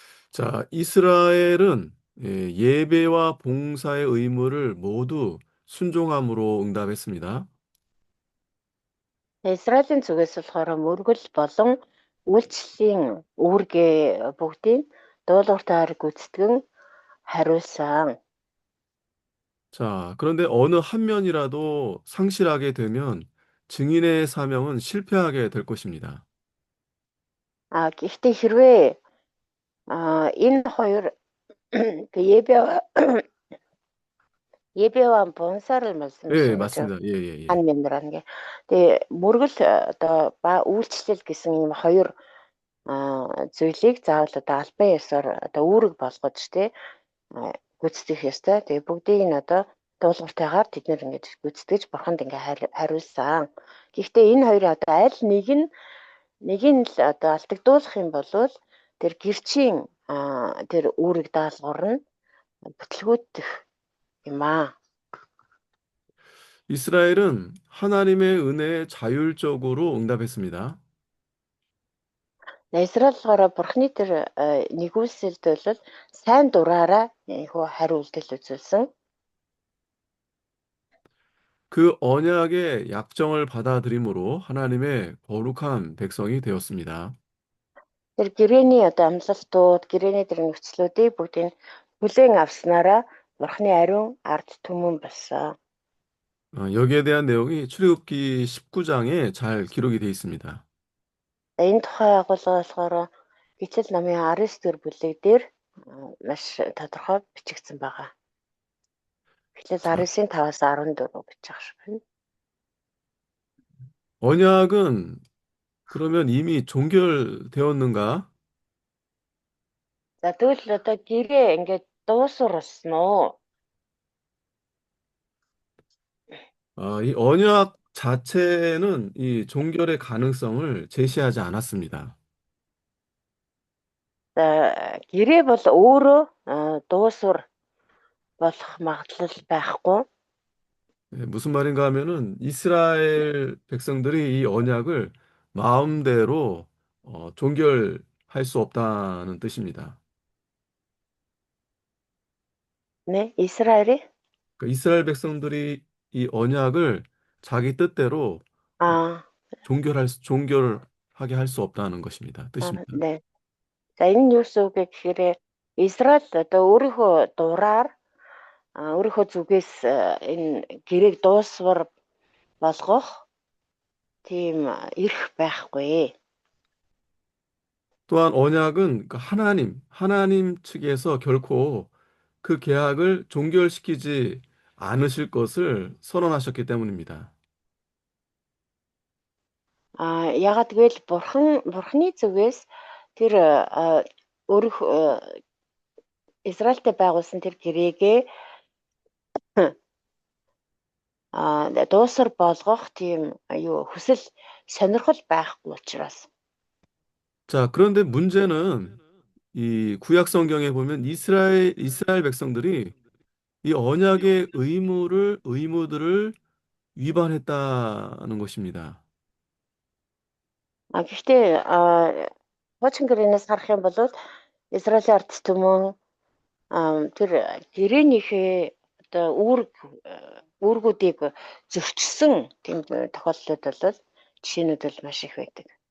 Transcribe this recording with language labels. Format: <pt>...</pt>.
<ko>자, 이스라엘은 예배와 봉사의 의무를 모두 순종함으로 응답했습니다.</ko> <mn>Израилийн зүгээс болохоор мөргөл болон үйлчлэлийн үүргээ бүгдийг дуулууртаар гүйцэтгэн хариулсан.</mn> <ko>자, 그런데 어느 한 면이라도 상실하게 되면 증인의 사명은 실패하게 될 것입니다.</ko> <mn>Гэхдээ хэрвээ энэ хоёр</mn> <ko>예배 예배와 봉사를 예, 말씀하신 거죠. 맞습니다. 예, 예, 예. 한 면이라는 게.</ko> <mn>Тэгээ мөргөл одоо ба үйлчлэл гэсэн ийм хоёр зүйлийг заавал одоо албан ёсоор одоо үүрэг болгож гүйцэтгэх ёстой. Тэгээ бүгдийг нь одоо дуулууртайгаар тэд нэр ингэж гүйцэтгэж бурханд ингээ хариулсан. Гэхдээ энэ хоёрын одоо аль нэг нь л одоо алдагдуулах юм бол тэр гэрчийн тэр үүрэг даалгавар нь бүтлгүүтэх юм аа.</mn> <ko>이스라엘은 하나님의 은혜에 자율적으로 응답했습니다.</ko> <mn>Израиль болохоор бурхны тэр нэгүүлсэлд бол сайн дураараа хөө хариу үйлдэл үзүүлсэн.</mn> <ko>그 언약의 약정을 받아들임으로 하나님의 거룩한 백성이 되었습니다.</ko> <mn>Тэр гэрээний одоо амлалтууд, гэрээний тэр нөхцлүүдийг бүгдийг хүлээн авснараа бурхны ариун ард түмэн болсон.</mn> <ko>여기에 대한 내용이 출애굽기 19장에 잘 기록이 되어 있습니다.</ko> <mn>Энэ тухай агуулга болохоор Гитлэл намын 19 дэх бүлэг дээр маш тодорхой бичигдсэн байгаа. Гитлэл</mn> <ko>자,</ko> <mn>19-ийн 5-аас 14 бичих шиг байна.</mn> <ko>언약은 그러면 이미 종결되었는가?</ko> <mn>За тэгвэл одоо гэрээ ингээд дууссан уу?</mn> <ko>이 언약 자체는 이 종결의 가능성을 제시하지 않았습니다.</ko> <mn>За гэрээ бол өөрөө дуусвар болох магадлал байхгүй.</mn> <ko>무슨 말인가 하면은 이스라엘 백성들이 이 언약을 마음대로 종결할 수 없다는 뜻입니다.</ko> <mn>Нэ Израиль</mn> <ko>그러니까 이스라엘 백성들이 이 언약을 자기 뜻대로 어, аа 종결하게 할 수 없다는 것입니다. 뜻입니다. нэ.</ko> <mn>За энэ нь юу гэсэн үг гэхээр Израиль одоо өөрийнхөө дураар өөрийнхөө зүгээс энэ гэрээг дуусвар болгох тийм эрх байхгүй.</mn> <ko>또한 언약은 그 하나님 측에서 결코 그 계약을 종결시키지 않으실 것을 선언하셨기 때문입니다.</ko> <mn>Ягаад гэвэл бурхны зүгээс тэр өөрийнхөө Израильтэй байгуулсан тэр гэрээгээ дуусар болгох тийм хүсэл сонирхол байхгүй учраас.</mn> <ko>자, 그런데 문제는 이 구약 성경에 보면 이스라엘 백성들이 이 언약의 의무들을 위반했다는 것입니다.</ko> <mn>Гэхдээ хуучин гэрээнээс харах юм бол Израилийн ард түмэн тэр гэрээнийхээ одоо үүргүүдийг зөрчсөн тийм тохиолдлууд бол жишээнүүд бол маш их байдаг.</mn>